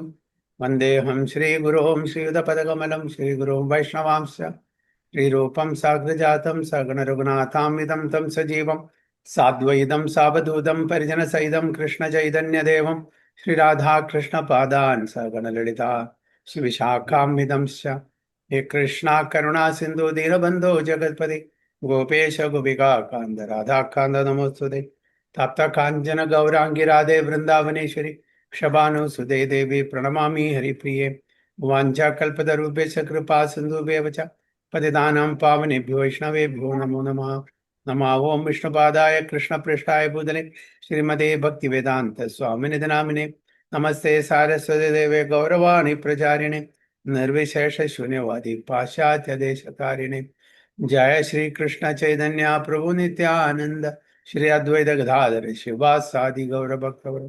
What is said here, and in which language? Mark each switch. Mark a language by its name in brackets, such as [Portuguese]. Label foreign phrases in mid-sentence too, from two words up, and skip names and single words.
[Sanskrit] വന്ദേഹം ശ്രീഗുരോം ശ്രീയുതപദകമലം ശ്രീഗുരോം വൈഷ്ണവാംശ ശ്രീരൂപം സാഗ്രജാതം സഗണരഘുനാഥാമിതം തം സജീവം സാദ്വൈതം സാവധൂതം പരിജനസഹിതം കൃഷ്ണചൈതന്യദേവം ശ്രീരാധാകൃഷ്ണപാദാൻ സഗണലളിതാ ശ്രീവിശാഖാമിതം ഹേ കൃഷ്ണ കരുണാ സിന്ധു ദീനബന്ധോ ജഗത്പതി ഗോപേശ ഗോപികാ കാന്ത രാധാകാന്ത നമോസ്തുതേ. തപ്ത കാഞ്ചന ഗൗരാംഗി രാധേ വൃന്ദാവനേശ്വരി ക്ഷഭാനു സുതേ ദേവി പ്രണമാമി ഹരിപ്രിയേ. വാഞ്ചാകൽപതരൂപേശ കൃപാ സിന്ധുഭ്യവ ച പതിതാനാം പാവനേഭ്യോ വൈഷ്ണവേഭ്യോ നമോ നമഃ. നമഃ ഓം വിഷ്ണുപാദായ കൃഷ്ണപൃഷ്ഠായ ഭൂതലേ ശ്രീമതേ ഭക്തിവേദാന്ത സ്വാമിനിധി നാമിനെ. നമസ്തേ സാരസ്വതി ദേവേ ഗൗരവാണി പ്രചാരിണേ നിർവിശേഷ ശൂന്യവാദി പാശ്ചാത്യദേശകാരിണേ. ജയ ശ്രീ കൃഷ്ണ ചൈതന്യ പ്രഭു നിത്യാനന്ദ ശ്രീ അദ്വൈത ഗദാധര ശിവാസാദി ഗൗരഭക്തവൃന്ദ.